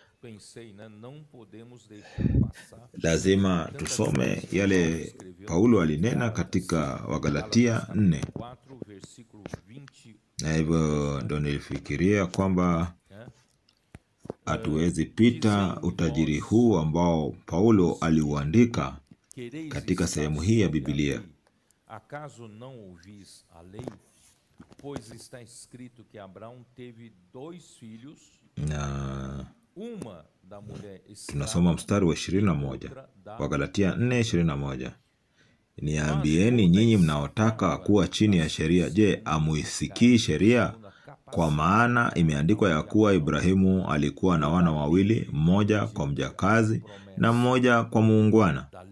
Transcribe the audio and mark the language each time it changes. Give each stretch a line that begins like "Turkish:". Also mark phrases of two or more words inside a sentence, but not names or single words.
Swahili: Lazima tusome yale Paulo alinena katika Wagalatia 4, na hivyo ndo nilifikiria kwamba hatuwezi pita utajiri huu ambao Paulo aliuandika katika sehemu hii ya Biblia.
Portuguese: Acaso não ouvis a lei? Pois está escrito que Abraão teve 2 filhos.
Swahili: Na
Portuguese: uma da mulher escrava.
Swahili: Tunasoma mstari wa 21, Wagalatia 4:21. Niambieni nyinyi mnaotaka kuwa chini ya sheria, je, amuisikii sheria? Kwa maana imeandikwa ya kuwa Ibrahimu alikuwa na wana wawili, mmoja kwa mjakazi na mmoja kwa muungwana.